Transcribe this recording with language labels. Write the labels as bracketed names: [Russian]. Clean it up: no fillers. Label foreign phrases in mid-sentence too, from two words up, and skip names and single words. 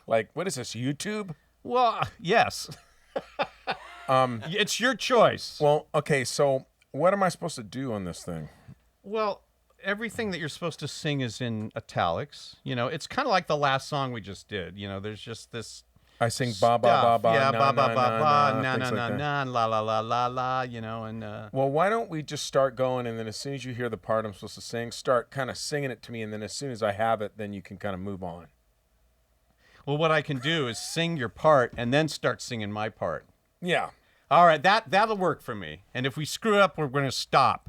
[English] Like, what is this? YouTube? Yes. It's your choice. Well, okay. So, what am I supposed to do on this thing? Well, everything that you're supposed to sing is in italics. You know, it's kind of like the last song we just did. You know, there's just this I sing ba ba ba stuff. ba Yeah, na, ba ba na, ba na, ba, na, na things na like na that. na, la la la la la. You know, and Well, why don't we just start going, and then as soon as you hear the part I'm supposed to sing, start kind of singing it to me, and then as soon as I have it, then you can kind of move on. well, what I can do is sing your part and then start singing my part. Yeah. All right, that'll work for me. And if we screw up, we're going to stop.